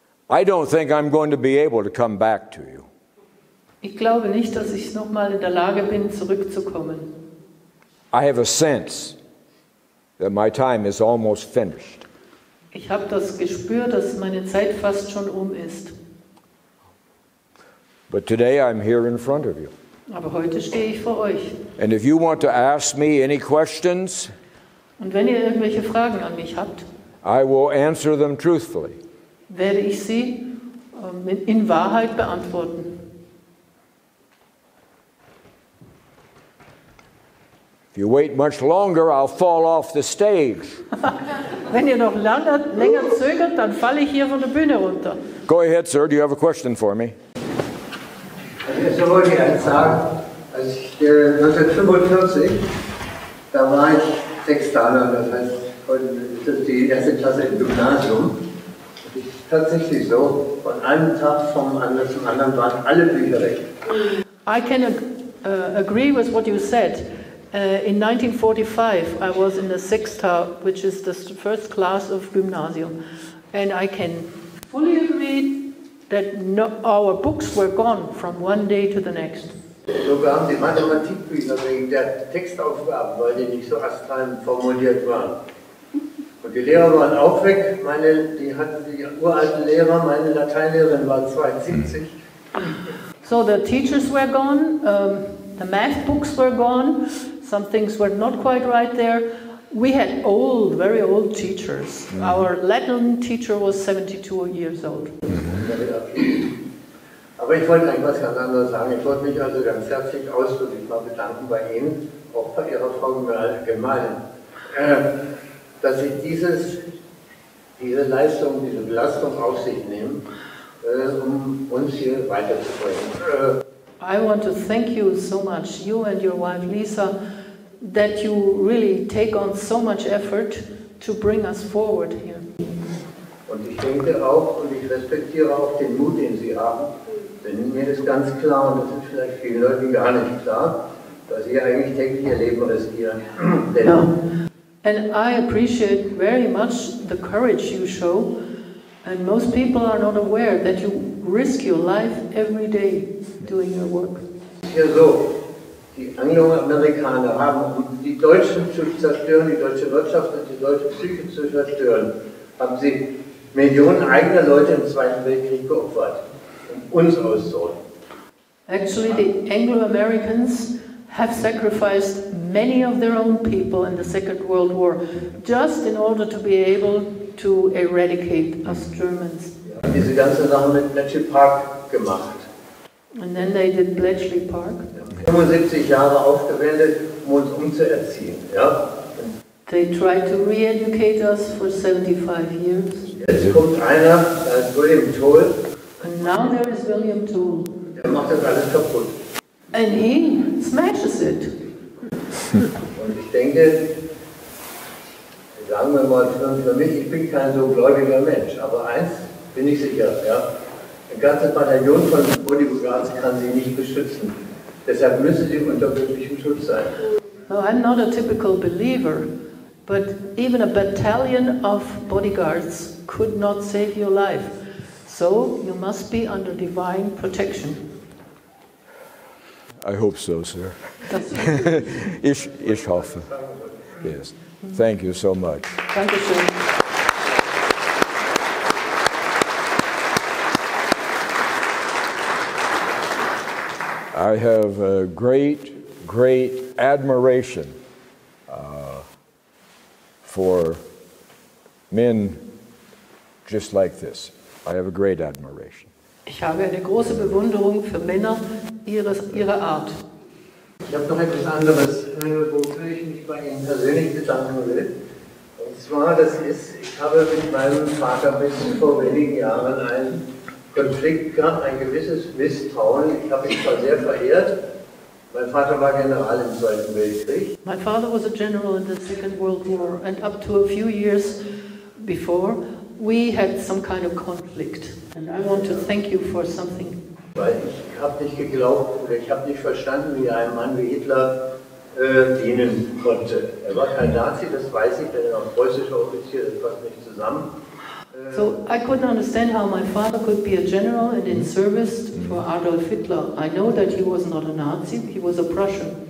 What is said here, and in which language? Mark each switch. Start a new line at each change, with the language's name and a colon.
English: I don't think I'm going to be able to come back to you.
German: Ich glaube nicht, dass ich nochmal in der Lage bin, zurückzukommen.
English: I have a sense that my time is almost finished.
German: Ich habe das Gespür, dass meine Zeit fast schon ist.
English: But today I'm here in front of you.
German: Aber heute stehe ich vor euch.
English: And if you want to ask me any questions,
German: Und wenn ihr irgendwelche Fragen an mich habt,
English: I will answer them truthfully.
German: werde ich sie in Wahrheit beantworten.
English: If you wait much longer, I'll fall off the stage.
German: Wenn ihr noch länger zögert, dann falle ich hier von der Bühne runter.
English: Go ahead, sir. Do you have a question for me?
German: So wollte ich eins sagen, als ich 1945, da war ich Sechstaler, das heißt, heute ist das die erste Klasse im Gymnasium. Das ist tatsächlich so, von einem Tag vom anderen zum anderen waren alle Bücher weg.
English: I can agree with what you said. In 1945, I was in the sixth, which is the first class of gymnasium, and I can fully agree that our books were gone from one day to the next.
German: Sogar die Mathematikbücher wegen der Textaufgaben, weil die nicht so astrein formuliert waren. Und die Lehrer waren auch weg. Die uralten Lehrer, meine Lateinlehrerin war 72.
English: So the teachers were gone, the math books were gone, some things were not quite right there. We had old, very old teachers. Our Latin teacher was 72 years old.
German: Aber ich wollte eigentlich was ganz anderes sagen. Ich wollte mich also ganz herzlich ausdrücklich mal bedanken bei Ihnen, auch bei Ihrer Frau Gemahlin, dass Sie diese Leistung, diese Belastung auf sich nehmen uns hier weiterzubringen.
English: I want to thank you so much, you and your wife Lisa, that you really take on so much effort to bring us forward here.
German: Und ich denke auch und ich respektiere auch den Mut, den Sie haben. Denn mir ist ganz klar, und das ist vielleicht vielen Leuten gar nicht klar, dass Sie eigentlich täglich Ihr Leben riskieren.
English: Yeah. And I appreciate very much the courage you show, and most people are not aware that you risk your life every day doing your work.
German: Hier so, die Angloamerikaner haben, um die Deutschen zu zerstören, die deutsche Wirtschaft und die deutsche Psyche zu zerstören, haben sie Millionen eigener Leute im Zweiten Weltkrieg geopfert, um uns auszurotten.
English: Actually, the Anglo-Americans have sacrificed many of their own people in the Second World War just in order to be able to eradicate us Germans.
German: Ja, diese ganze Sache mit Bletchley Park gemacht.
English: And then they did Bletchley Park.
German: 75 Jahre aufgewendet, um uns umzuerziehen. Ja?
English: They tried to re-educate us for 75 years.
German: Jetzt kommt einer, da ist William Toel.
English: And now there is William Toel.
German: Der macht das alles kaputt.
English: And he smashes it.
German: Und ich denke, sagen wir mal für mich, ich bin kein so gläubiger Mensch, aber eins bin ich sicher, ja, eine ganze Bataillon von Bodyguards kann sie nicht beschützen. Deshalb müssen sie unter wirklichem Schutz sein.
English: No, I'm not a typical believer, but even a battalion of bodyguards could not save your life. So you must be under divine protection. I hope so, sir. That's
German: Ich hoffe.
English: Yes. Thank you so much.
German: Dankeschön.
English: I have a great admiration for men just like this. I have a great admiration.
German: Ich habe eine große Bewunderung für Männer ihrer Art. Ich habe noch etwas anderes, wofür ich mich bei Ihnen persönlich bedanken will. Und zwar, ich habe mit meinem Vater bis vor wenigen Jahren einen Konflikt gehabt, ein gewisses Misstrauen. Ich habe ihn zwar sehr verehrt. Mein Vater war General im Zweiten Weltkrieg.
English: My father was a general in the Second World War, and up to a few years before, we had some kind of conflict. And I want to thank you for something.
German: Weil ich habe nicht geglaubt, oder ich habe nicht verstanden, wie ein Mann wie Hitler dienen konnte. Er war kein Nazi, das weiß ich, denn er war preußischer Offizier, das passt nicht zusammen.
English: So I couldn't understand how my father could be a general and in service for Adolf Hitler. I know that he was not a Nazi, he was a Prussian.